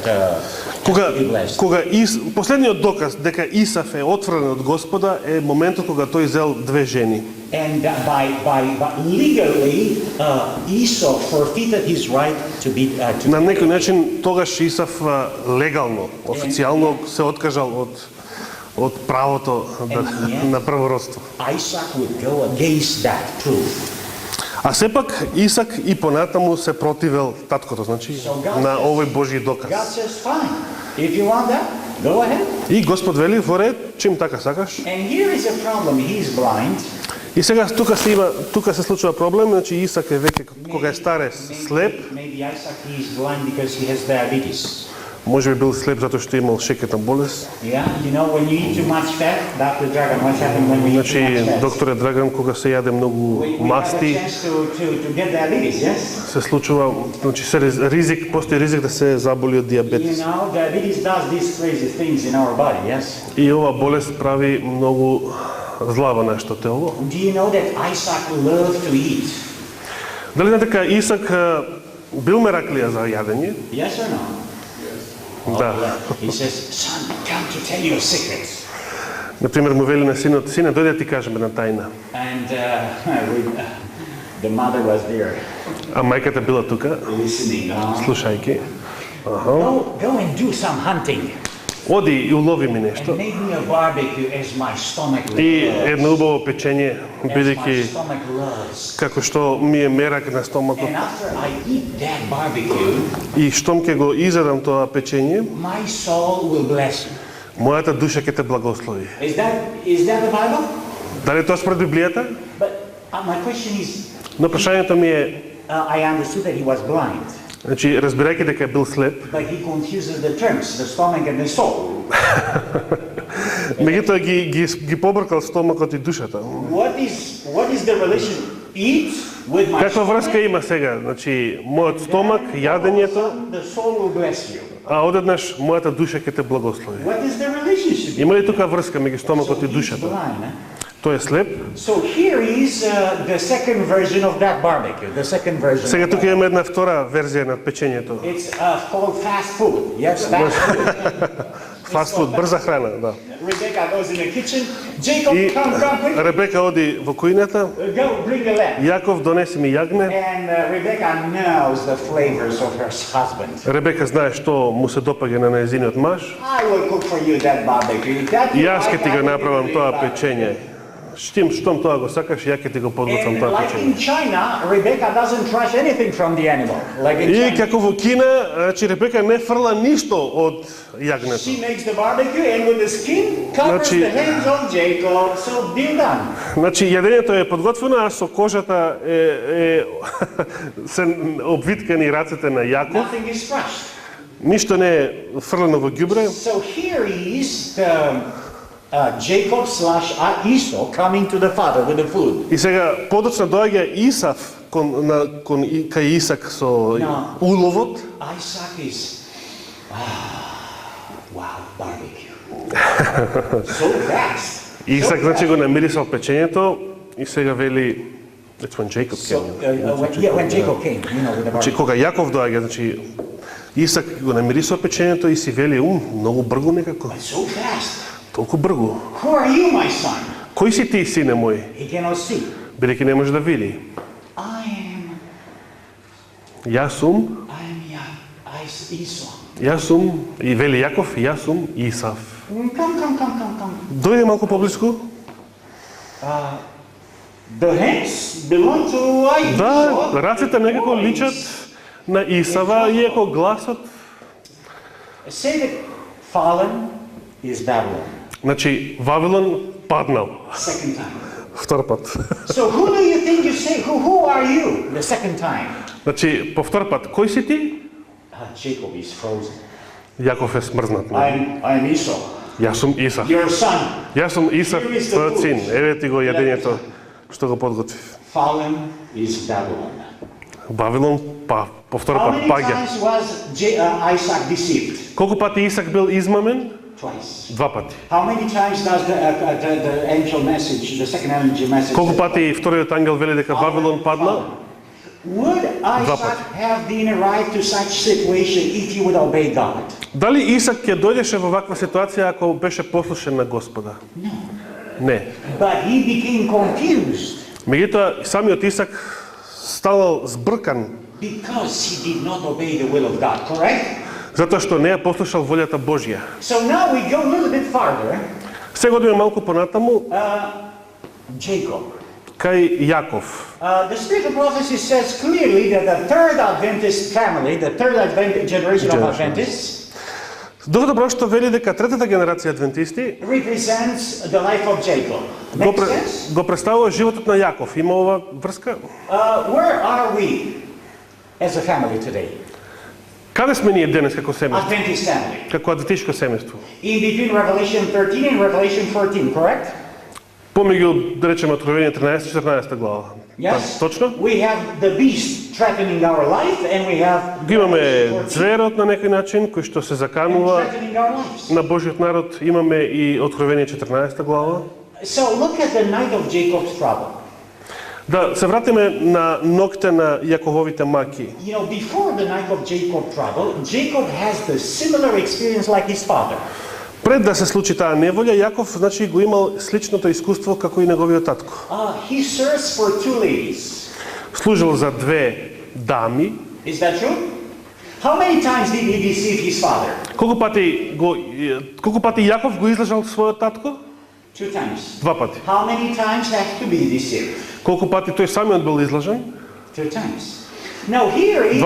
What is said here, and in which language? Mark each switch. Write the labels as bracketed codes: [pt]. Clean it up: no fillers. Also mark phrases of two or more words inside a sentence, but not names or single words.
[mk] кога [en] he blessed. [mk] последниот доказ дека Исав е отврен од Господа е моментот кога тој зел две жени. [en] And by legally, Esau forfeited his right to be to [mk] На некој начин тогаш Исав легално, официјално се откажал од правото на првородство. [en] Isaac would go against that proof. [mk] А сепак Исак и понатаму се противел таткото, значи на овој Божји [en] God [mk] доказ. [en] says, fine, if you want that, go ahead. [mk] И Господ вели во ред, чим така сакаш. [en] And here is a problem, he's blind. [mk] И сега тука се случува проблем, значи Исак е веќе кога е старе слеп, [en] Maybe Isaac is blind because he has diabetes. [mk] може би бил слеп затоа што имал шеќерна болест. [en] Yeah, you know when you eat too much fat, Dr. Dragon, what happens when we eat too [mk] Значи [en] much fat? [mk] докторе Драган кога се јаде многу [en] We have a [mk] масти, [en] chance to get diabetes, yes? [mk] се случува, значи постои ризик да се заболи од [en] You [mk] диабетес. [en] know, diabetes does these crazy things in our body, yes? [mk] И ова болест прави многу зла во нашето тело. [en] Do you know that Isaac loved to eat? [mk] Дали знаете дека Исак бил мераклија за јадење? [en] Yes or no? [mk] Да. [en] He says, son, come to tell you a secret. [mk] Например, му вели на синот, сине, дојде да ти кажем една тајна. [en] And the mother was there [mk] А мајката била тука, [en] listening. [mk] слушајќи. [en] Go and do some hunting. [mk] Оди и улови ми [en] And [mk] нешто. [en] make me a barbecue as my stomach [mk] И [en] loves. [mk] едно убаво печење, [en] As my [mk] бидејќи [en] stomach loves. [mk] како што ми е мерак на стомакот. [en] And after I eat that barbecue, [mk] И штом ќе го изедам тоа печење, [en] my soul will bless you. [mk] мојата душа ќе те благослови. [en] Is that the Bible? [mk] Дали тоа според Библијата? [en] But my question is, [mk] Но прашањето ми е, [en] I understood that he was blind, [mk] значи, разбирајќи дека е бил слеп, [en] but he confuses the terms, the stomach and the soul. [mk] меѓутоа ги побркал стомакот и душата. [en] What is the relation? Eat with my [mk] Каква врска има сега? Значи, мојот стомак, јадењето, [en] the soul will bless you. [mk] а одеднаш мојата душа ќе те благослови. [en] What is the relationship? [mk] Има ли тука врска меѓу стомакот и [en] He's [mk] душата? [en] blind, eh? [mk] Тој е слеп. [en] So here is the second version of that barbecue. The second version. [mk] Сега [en] of [mk] тука [en] that. [mk] имаме една втора верзија на печењето. [en] It's called fast food. Yes, fast food. [mk] Фастфуд, брза храна, да. [en] Rebecca goes in the kitchen. Jacob, [mk] И [en] come quick. [mk] Ребека оди во кујната, [en] Go, bring the lamb. [mk] Јаков донеси ми јагне. [en] And Rebecca knows the flavors of her husband. [mk] Ребека знае што му се допаѓа на нејзиниот маж. [en] I will cook for you that barbecue. That [mk] И [en] you [mk] јас ќе [en] like, [mk] ти [en] I [mk] го [en] will [mk] направам [en] do [mk] тоа [en] that [mk] печење. Штом тоа го сакаш, ја ќе ти го подготвам [en] And [mk] тоа [en] like [mk] печење. [en] in China, Rebecca doesn't trash anything from the animal. Like in [mk] И [en] China, [mk] како во Кина, значи Ребека не фрла ништо од јагнето. [en] she makes the barbecue and with the skin covers [mk] Значи- [en] the hands of Jacob. So deal done. [mk] Значи јадењето е подготвено, а со кожата се обвиткани рацете на Јаков. [en] Nothing is trashed. [mk] Ништо не е фрлено во ѓубре. [en] So here is the Jacob / Esau coming to the father with the food. [mk] И сега подоцна доаѓа Исав кај Исак со [en] No. [mk] уловот. [en] Isaac is, wow, barbecue. So fast. [mk] Исак значи го намирисал печењето и сега вели [en] it's when Jacob So, came. when Jacob came, you know, with the [mk] Значи [en] barbecue. [mk] кога Јаков доаѓа, значи Исак го намирисал печењето и си вели, многу брзо некако. [en] So fast. [mk] толку бргу. [en] Who are you, my son? [mk] Кој си ти, сине мој? [en] He cannot see. [mk] Бидејќи не може да види. Јас сум, Esau. јас сум, и вели Јаков, јас сум Исав. [en] Come. [mk] Дојде малку поблиску. [en] The hands belong to [mk] Да, [en] Esau. [mk] раците некако личат на Исава, иако гласот. [en] Say that fallen is Babylon. [mk] Значи, Вавилон паднал. [en] Second time. [mk] Втор пат. [en] So who do you think you say? Who are you? The second time. [mk] Значи, по втор пат, кој си ти? [en] Jacob is frozen. [mk] Јаков е смрзнат. [en] I'm Esau. [mk] Јас сум Исав. [en] Your son. [mk] Јас сум Исав, твојот син. Еве ти го јадењето што го подготвив. [en] Fallen is Babylon. [mk] Вавилон по втор [en] How [mk] пат [en] many [mk] паѓа. [en] times was Isaac deceived? [mk] Колку пати Исак бил измамен? [en] Twice. [mk] Два пати. [en] How many times does the angel message, the second angel message? [mk] Колку пати вториот ангел вели дека Вавилон падна? [en] Would Isaac have been arrived to such situation if he would obey God? [mk] Дали Исак ќе дојдеше во ваква ситуација ако беше послушен на Господа? [en] No. [mk] Не. [en] But he became confused [mk] Меѓутоа, самиот Исак станал збркан, [en] because he did not obey the will of God, correct? [mk] затоа што не ја послушал волјата Божја. [en] So now we go a little bit farther. [mk] Сега одиме малку понатаму [en] Jacob. [mk] кај Јаков. [en] The spirit of prophecy says clearly that the third Adventist family, the third generation of Adventists, [mk] Дух добро што вели дека третата генерација адвентисти [en] represents the life of Jacob. [mk] го, [en] Makes sense? [mk] го представува животот на Јаков. Има ова врска? [en] Where are we as a family today? [mk] Каде сме ние денес како семејство? [en] Adventist family. [mk] Како адвентишко семејство? [en] In between Revelation 13 and Revelation 14, correct? [mk] Помеѓу, да речеме, Откровение 13-14 глава. [en] Yes? [mk] Точно? [en] We have the beast threatening our life and we have [mk] Ги имаме [en] Revelation 14 [mk] зверот на некој начин, кој што се [en] and [mk] заканува [en] threatening our lives. [mk] на Божиот народ. Имаме и Откровение 14 глава. [en] So look at the night of Jacob's trouble. [mk] Да се вратиме на ноќте на Јакововите маки. [en] You know, before the night of Jacob's trouble, Jacob has the similar experience like his father. [mk] Пред да се случи таа неволја, Јаков значи го имал сличното искуство како и неговиот татко. [en] He serves for two ladies. [mk] Служил за две дами. [en] Is that true? How many times did he deceive his father? [mk] Колку пати Јаков го излажал својот татко? [en] 2 times. [mk] Два пати. [en] How many times has to be deceived? [mk] Колку пати тој самиот бил излажен? [en] 2 times. Now here is